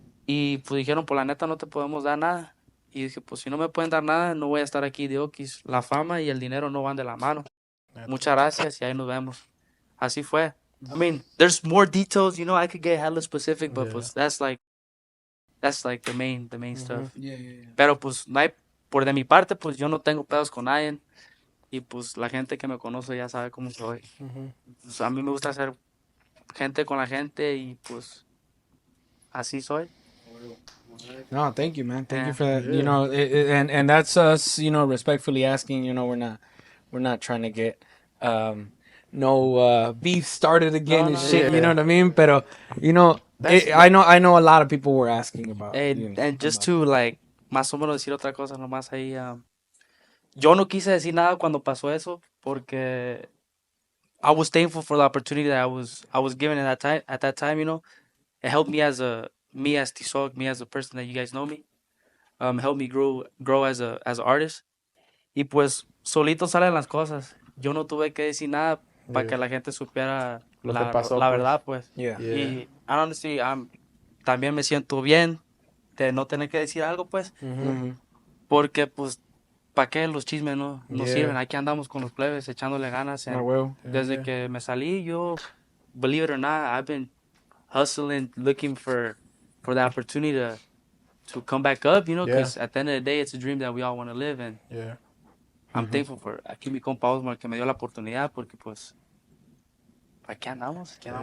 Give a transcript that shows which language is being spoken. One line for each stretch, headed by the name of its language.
Spanish: Y pues dijeron, pues la neta no te podemos dar nada. Y dije, pues si no me pueden dar nada, no voy a estar aquí de Oquis. La fama y el dinero no van de la mano. Muchas gracias y ahí nos vemos. Así fue.
English: I mean, there's more details, you know, I could get hella specific, but Yeah. pues that's like the main stuff. Yeah, yeah, yeah.
Spanish: Pero pues no hay, por de mi parte, pues yo no tengo pedos con nadie. Y pues la gente que me conoce ya sabe cómo soy. Pues, a mí me gusta hacer gente con la gente y pues así soy.
English: No, thank you, man. Thank you Yeah. for that. Yeah. You know, and that's us. You know, respectfully asking. You know, we're not trying to get no beef started again and No, shit. yeah. You know what I mean? Pero you know, I know a lot of people were asking about. you know, And just about- to like
Spanish: más o menos decir otra cosa nomás ahí. yo no quise decir nada cuando pasó eso porque
English: I was thankful for the opportunity that I was given at that time, you know. It helped me as Tizoc, me as a person that you guys know me. Helped me grow as an artist.
Spanish: Y pues solito salen las cosas. Yo no tuve que decir nada para que la gente supiera Lo que pasó, la pues. verdad, pues.
English: Yeah. Yeah.
Spanish: Y
English: honestly,
Spanish: también me siento bien de no tener que decir algo, pues. Porque, pues, ¿para qué los chismes no
English: Yeah.
Spanish: sirven? Aquí andamos con los plebes echándole ganas. Ah, huevo. Desde que me salí, yo,
English: believe it or not, I've been hustling, looking for the opportunity to come back up, you know, because at the end of the day, it's a dream that we all want to live, and Yeah. I'm thankful for
Spanish: aquí mi compa Osmar que me dio la oportunidad, porque pues, aquí andamos,
English: you know,